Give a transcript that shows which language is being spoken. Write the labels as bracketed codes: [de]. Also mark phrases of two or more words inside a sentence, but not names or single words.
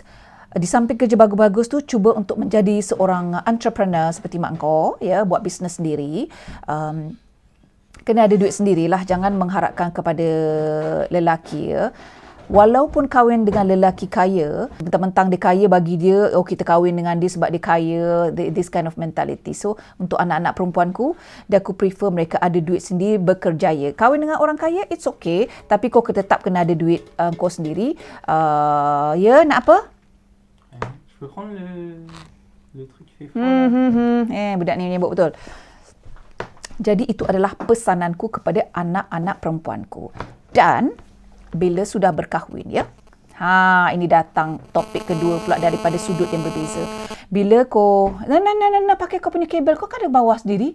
[ms] Di samping kerja bagus-bagus tu, cuba untuk menjadi seorang entrepreneur seperti mak kau, ya, buat bisnes sendiri. Kena ada duit sendirilah, jangan mengharapkan kepada lelaki, ya. Walaupun kahwin dengan lelaki kaya, mentang-mentang dia kaya, bagi dia, oh kita kahwin dengan dia sebab dia kaya, [en] this kind of mentality. [ms] So, untuk anak-anak perempuanku, aku prefer mereka ada duit sendiri, bekerjaya. Kahwin dengan orang kaya, [en] it's okay, [ms] tapi kau tetap kena ada duit kau sendiri. Ya, nak apa? [fr] Je peux prendre le truc qui fait froid. [ms] Budak ni menyebut betul. Jadi itu adalah pesananku kepada anak-anak perempuanku. Dan bila sudah berkahwin, ya. Ini datang topik kedua pula daripada sudut yang berbeza. Bila kau nak pakai kau punya kabel, kau kan ada bawah sendiri.